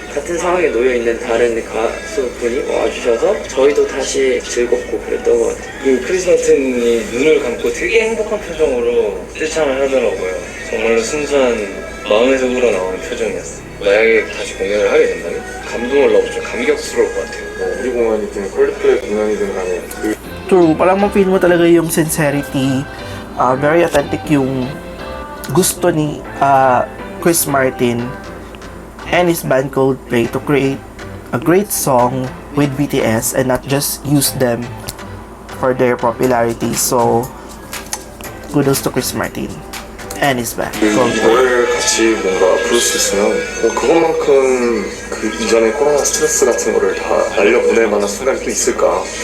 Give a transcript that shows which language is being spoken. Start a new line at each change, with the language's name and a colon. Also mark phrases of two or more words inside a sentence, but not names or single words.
Korean: 같은 상황에 놓여있는 다른 가수분이 와주셔서 저희도 다시 즐겁고 그랬던 것 같아요. 그 크리스 마틴이 눈을 감고 되게 행복한 표정으로 떼창을 하더라고요. 정말로 순수한 마음에서 우러나오는 표정이었어요. 만약에 다시 공연을 하게 된다면 감동을 넘어 좀 감격스러울 것 같아요. 우리 공연이든 콜드플레이 공연이든 간에
English: True,
Filipino: parang ma-feel mo talaga yung
English: sincerity, very authentic
Filipino: yung gusto ni
English: Chris Martin and his band Coldplay to create a great song with BTS and not just use them for their popularity. So, kudos to Chris Martin and his band Coldplay.
Korean: 노래를 같이 뭔가 부를 수 있으면 그것만큼 그 이전의 코로나 스트레스 같은 거를 다 날려보낼 만한 순간이 또 있을까.